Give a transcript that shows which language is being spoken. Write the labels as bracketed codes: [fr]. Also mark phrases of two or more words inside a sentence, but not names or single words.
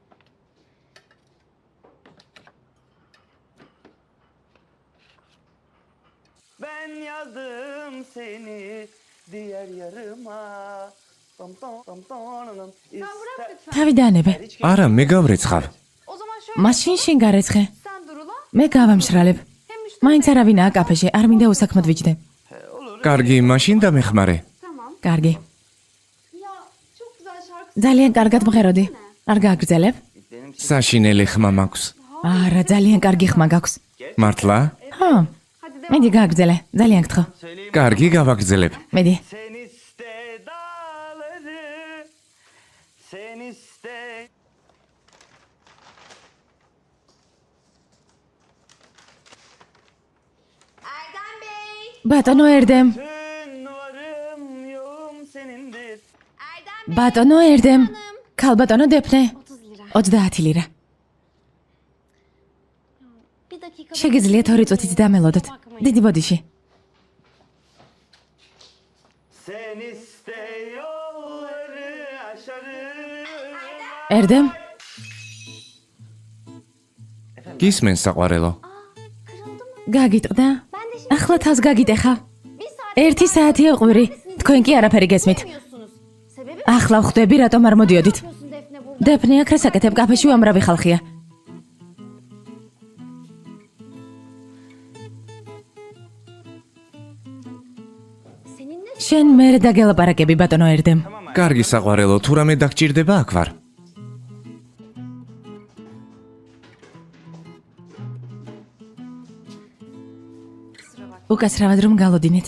[tr] Ben yazdım seni diğer yarıma. Tam tam tam tam. [ka] თავი დაანებე. არა, მე გავრეცხავ. [tr] O zaman şöyle [ka] მაშინ შენ გარეცხე. [tr] sen dur ulan. [ka] მე გავამშრალებ. [tr] Hem müşteri [ka] მაინც არავინაა კაფეში, არ მინდა უსაქმოდ ვიჯდე. კარგი, მაშინ დამეხმარე. [tr] tamam. [ka] კარგი. [tr] Ya çok güzel şarkı. [ka] ძალიან კარგად მღეროდი. არ გააგრძელებ? საშინელი ხმა მაქვს. არა, ძალიან კარგი ხმა გაქვს. მართლა? ხო. [tr] Hadi devam. [ka] მედი გააგრძელე. ძალიან გთხოვ. კარგი, გავაგრძელებ. მედი. [tr] Sen iste dağları. Sen iste. Erdem Bey. [ka] ბატონო ერდემ. [tr] Tüm varım yoğum senindir. Erdem Bey. [ka] ბატონო ერდემ. ქალბატონო დეფნე. [tr] 30 lira. [ka] 30 ლირა. [tr] Bir dakika. [ka] შეგიძლიათ 2 წუთით დამელოდოთ. დიდი ბოდიში. [tr] Sen iste yolları aşarım. [ka] ერდემ, გისმენს საყვარელო. [tr] Kırıldı mı? [ka] გაგიტყდა? [tr] Ben de şimdi [ka] ახლა თავს გაგიტეხა. [tr] bir saat [ka] 1 საათია ყვირი. თქვენ კი არაფერი გესმით. [tr] yapmıyorsunuz. Sebebi [ka] ახლა ვხვდები, რატომ არ მოდიოდით? [tr] yapıyorsun Defne burada? [ka] დეფნე აქ რასაკეთებ? კაფეში უამრავი ხალხია. [tr] Seninle [ka] შენ მერე დაგელაპარაკები, ბატონო ერდემ. კარგი საყვარელო, თუ რამე დაგჭირდება აქ ვარ. უკაცრავად რომ გალოდინეთ.